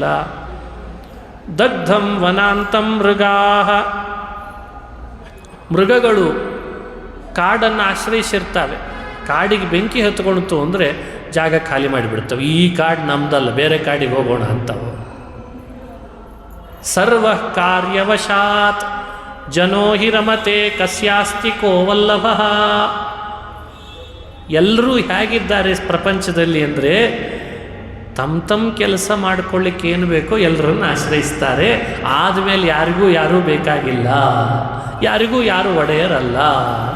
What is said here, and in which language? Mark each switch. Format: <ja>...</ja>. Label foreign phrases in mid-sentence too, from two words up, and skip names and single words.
<sa>ದಗ್ಧಂ ವನಾಂತಂ ಮೃಗಾಹ,</sa> <kn>ಮೃಗಗಳು ಕಾಡನ್ನು ಆಶ್ರಯಿಸಿರ್ತವೆ, ಕಾಡಿಗೆ ಬೆಂಕಿ ಹತ್ಕೊಳ್ತು ಅಂದರೆ ಜಾಗ ಖಾಲಿ ಮಾಡಿಬಿಡ್ತವೆ, ಈ ಕಾಡು ನಮ್ದಲ್ಲ, ಬೇರೆ ಕಾಡಿಗೆ ಹೋಗೋಣ ಅಂತವು.</kn> <sa>ಸರ್ವ ಕಾರ್ಯವಶಾತ್ ಜನೋ ಹಿ ರಮತೆ ಕಸ್ಯಾಸ್ತಿ ಕೋ ವಲ್ಲಭ,</sa> <kn>ಎಲ್ಲರೂ ಹೇಗಿದ್ದಾರೆ ಪ್ರಪಂಚದಲ್ಲಿ ಅಂದರೆ ತಮ್ಮ ಕೆಲಸ ಮಾಡ್ಕೊಳ್ಳಿಕ್ಕೆ ಏನು ಬೇಕೋ ಎಲ್ಲರನ್ನು ಆಶ್ರಯಿಸ್ತಾರೆ, ಆದಮೇಲೆ ಯಾರಿಗೂ ಯಾರೂ ಬೇಕಾಗಿಲ್ಲ, ಯಾರಿಗೂ ಯಾರು ಒಡೆಯರಲ್ಲ ಅಂತ.</kn>